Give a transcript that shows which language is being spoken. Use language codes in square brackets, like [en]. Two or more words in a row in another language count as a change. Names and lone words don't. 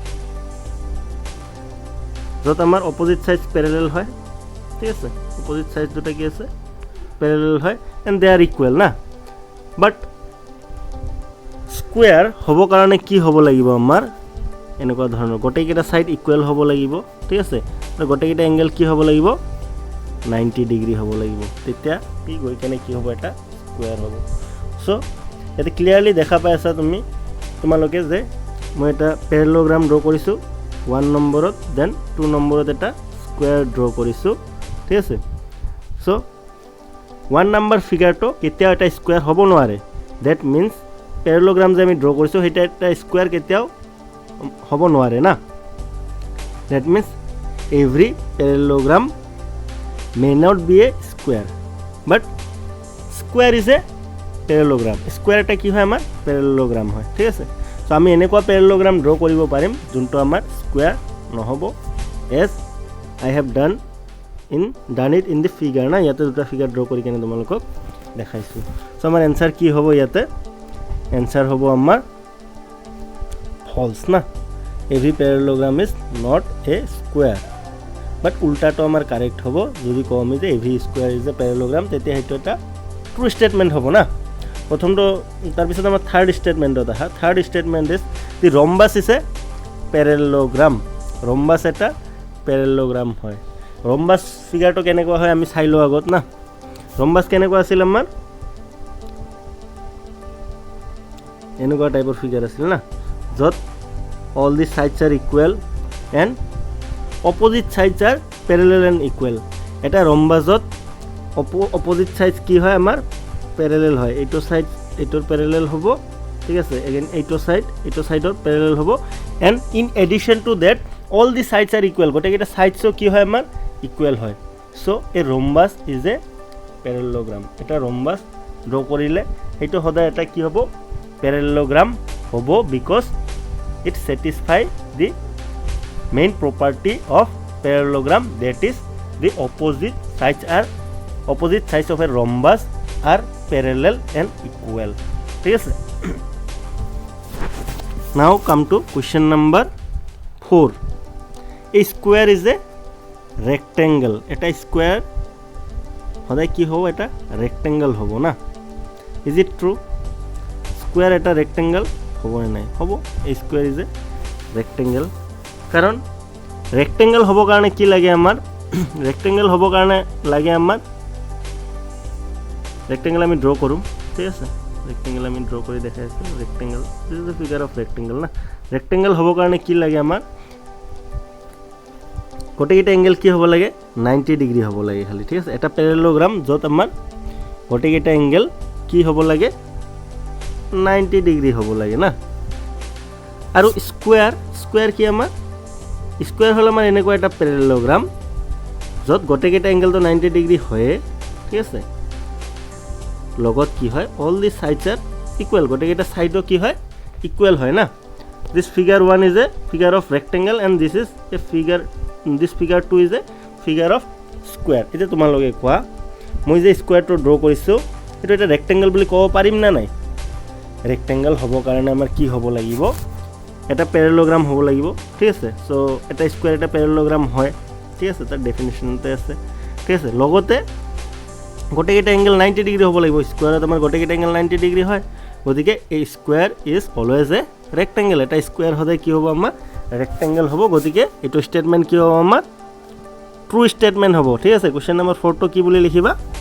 [as] যত আমাৰ [en] opposite sides parallel [as] হয় ঠিক আছে [en] opposite sides [as] দুটা কি আছে প্যারালাল হয় [en] and they are equal [as] না [en] but square [as] হ'ব কাৰণে কি হ'ব লাগিব আমাৰ এনেকুৱা ধৰণৰ গোটেইকেইটা [en] side equal [as] হ'ব লাগিব ঠিক আছে আৰু গোটেইকেইটা এংগল কি হ'ব লাগিব 90 ডিগ্ৰী হ'ব লাগিব তেতিয়া কি গৈ কেনে কি হ'ব এটা স্কয়াৰ হ'ব সো এটা ক্লিয়াৰলি দেখা পাই আছা তুমি তোমালোকে যে মই এটা [en] parallelogram draw [as] কৰিছো 1 নম্বৰত দেন 2 নম্বৰত এটা [en] square draw [as] কৰিছো ঠিক আছে সো 1 নম্বৰ ফিগাৰটো কেতিয়া এটা স্কয়াৰ হ'ব নোৱাৰে [en] that means parallelogram [as] যে আমি ড্ৰ কৰিছো হেটা এটা স্কয়াৰ কেতিয়াও হ'ব নোৱাৰে না [en] that means every parallelogram may not be a square but square is a parallelogram [as] square এটা কি হয় আমাৰ parallelogram হয় ঠিক আছে সো আমি এনেকুৱা parallelogram ড্ৰ কৰিব পাৰিম যোনটো আমাৰ square নহব [en] as I have done it in the figure [as] না ইয়াতে দুটা ফিগাৰ ড্ৰ কৰি কেনে তোমালোকক দেখাইছো সো আমাৰ आंसर কি হ'ব ইয়াতে आंसर হ'ব আমাৰ false না [en] every parallelogram is not a square but [as] উল্টাটো আমাৰ কারেক্ট হ'ব যদি কও আমি যে [en] every square is a parallelogram [as] তেতিয়া হেটো এটা [en] true statement [as] হ'ব না প্ৰথমটো তাৰ পিছত আমাৰ থাৰ্ড স্টেটমেন্টত আহা [en] third statement is the rhombus is a parallelogram [as] rhombus এটা parallelogram হয় rhombus ফিগাৰটো কেনেকুৱা হয় আমি চাইলো আগত না rhombus কেনেকুৱা আছিল আমাৰ এনেকুৱা টাইপৰ ফিগাৰ আছিল না যত [en] all the sides are equal and opposite sides are parallel and equal [as] এটা rhombusত [en] opposite sides কি [as] হয় আমাৰ parallel হয় এইটো সাইড এইটোৰ parallel হ'ব ঠিক আছে again এইটো সাইডৰ parallel হ'ব [en] and in addition to that all the sides are equal [as] গোটেইটা সাইডসও কি হয় আমাৰ [en] equal হয় so a rhombus is a parallelogram [as] এটা rhombus ড্ৰ কৰিলে এইটো সদায় এটা কি হ'ব [en] parallelogram হ'ব because it satisfies the main property of parallelogram that is the opposite sides of a rhombus are parallel and equal [as] ঠিক আছে [en] now come to question number 4 a square is a rectangle [as] এটা square সদায় কি হ'ব এটা [en] rectangle [as] হ'ব না [en] is it true [as] square এটা rectangle হ'ব নাই হ'ব [en] a square is a rectangle [as] কাৰণ rectangle হ'ব কাৰণে কি লাগে আমাৰ rectangle হ'ব কাৰণে লাগে আমাৰ rectangle আমি ড্ৰ কৰোঁ ঠিক আছে rectangle আমি ড্ৰ কৰি দেখাই আছো rectangle [en] this is the figure of rectangle [as] না rectangle হ'ব কাৰণে কি লাগে আমাৰ গোটেইটা এংগল কি হ'ব লাগে 90 ডিগ্ৰী হ'ব লাগে খালি ঠিক আছে এটা প্যারালেলোগ্রাম যত আমাৰ গোটেইটা এংগল কি হ'ব লাগে 90 ডিগ্ৰী হ'ব লাগে না আৰু স্কোয়াৰ কি আমাৰ স্কোয়াৰ হ'ল আমাৰ এনেকুৱা এটা পেৰেলগ্ৰাম য'ত গোটেইকেইটা এংগেলটো 90 ডিগ্ৰী হয় ঠিক আছে লগত কি হয় [en] all the sides are equal [as] গোটেইকেইটা সাইডো কি হয় ইকুয়াল হয় না [en] this figure 1 is a figure of rectangle and this is a figure this figure 2 is a figure of square [as] এটা তোমালোকে কোৱা মই যে স্কয়াৰটো ড্ৰ কৰিছো এটা এটা ৰেক্টেঙ্গল বুলি ক'ব পাৰিম না নাই ৰেক্টেঙ্গল হ'ব কাৰণে আমাৰ কি হ'ব লাগিব এটা প্যারালোগ্রাম হ'ব লাগিব ঠিক আছে সো এটা স্কয়ার এটা প্যারালোগ্রাম হয় ঠিক আছে তাৰ ডেফিনিশনতে আছে ঠিক আছে লগতে গোটেইকেইটা এংগেল 90 ডিগ্ৰী হ'ব লাগিব স্কয়াৰত আমাৰ গোটেইকেইটা এংগেল 90 ডিগ্ৰী হয় গতিকে এই [en] square is always a rectangle [as] এটা স্কয়াৰ হ'লে কি হ'ব আমাৰ ৰেক্টেঙ্গল হ'ব গতিকে এটো স্টেটমেন্ট কি হ'ব আমাৰ [en] true statement [as] হ'ব ঠিক আছে [en] question number [as] 4 টো কি বুলি লিখিবা